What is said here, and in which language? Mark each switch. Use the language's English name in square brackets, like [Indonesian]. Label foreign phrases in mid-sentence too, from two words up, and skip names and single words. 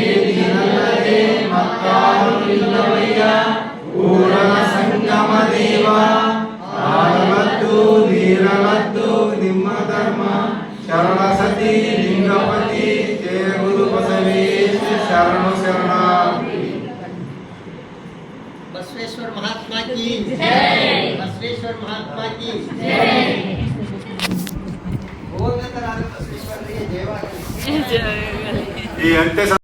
[Kannada] ನೀನಲ್ಲದೆ ಮತ್ತಾರು ಇಲ್ಲವಯ್ಯ ಪೂರ್ಣ ಸಂಗಮ ದೇವ ಹಾಲಲದ್ದು ನೀರಲದ್ದು ನಿಮ್ಮ ಧರ್ಮ ಶರಣ ಸತಿ ಲಿಂಗಪತಿ ಜಯ ಗುರು ಬಸವೇಶ ಶರಣು ಶರಣಾರ್ಥಿ. [Hindi] बसवेश्वर महात्मा की जय. बसवेश्वर महात्मा की जय. [Kannada] ಭಗವಂತರಾದ ಬಸವೇಶ್ವರರಿಗೆ ಜಯವಾಗಲಿ. ಜಯ. ಈ ಅಂತ್ಯ